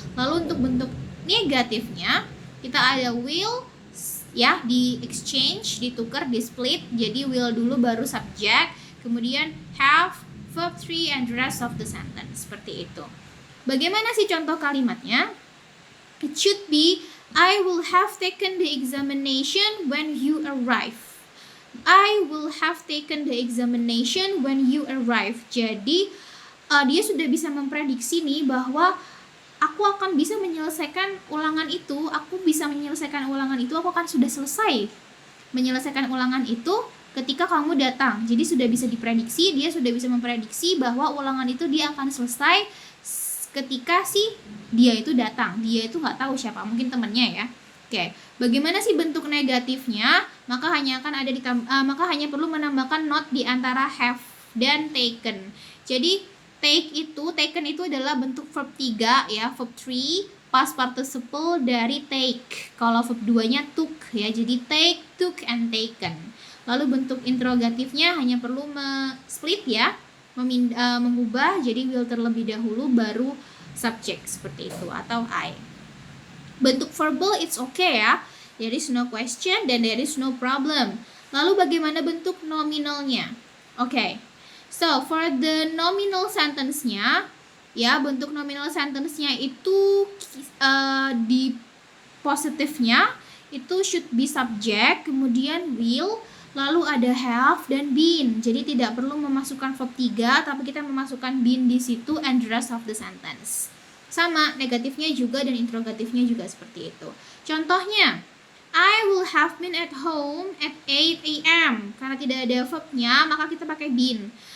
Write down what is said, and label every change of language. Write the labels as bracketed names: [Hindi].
[Indonesian] Lalu untuk bentuk negatifnya kita ada will ya, di exchange, ditukar, di split. Jadi will dulu baru subject, kemudian have, verb 3, [English] and the rest of the sentence. [Indonesian] Seperti itu. Bagaimana sih contoh kalimatnya? [English] It should be, I will have taken the examination when you arrive. I will have taken the examination when you arrive. [Indonesian] Jadi dia sudah bisa memprediksi nih bahwa aku akan bisa menyelesaikan ulangan itu. Aku akan sudah selesai menyelesaikan ulangan itu ketika kamu datang. Jadi sudah bisa diprediksi, dia sudah bisa memprediksi bahwa ulangan itu dia akan selesai ketika dia itu datang. Dia itu nggak tahu siapa, mungkin temannya ya. Oke, bagaimana sih bentuk negatifnya? Maka hanya perlu menambahkan not di antara have dan taken. Jadi taken itu adalah bentuk verb 3 ya, verb 3 past participle dari take. Kalau verb 2-nya took ya, jadi take, took, and taken. Lalu bentuk interrogatifnya hanya perlu split ya, mengubah jadi will terlebih dahulu baru subject, seperti itu, atau I. Bentuk verbal [English] it's okay ya, there is no question dan there is no problem. [Indonesian] Lalu bagaimana bentuk nominalnya? Oke. [English] So, for the nominal [Indonesian] sentence-nya, ya, bentuk nominal sentence-nya itu di positifnya itu should be subject, kemudian will, lalu ada have dan been. Jadi tidak perlu memasukkan verb 3, tapi kita memasukkan been di situ [English] and the rest of the sentence. [Indonesian] Sama, negatifnya juga dan interrogatifnya juga seperti itu. [English] Contohnya, I will have been at home at 8 a.m. [Indonesian] Karena tidak ada verbnya, maka kita pakai been.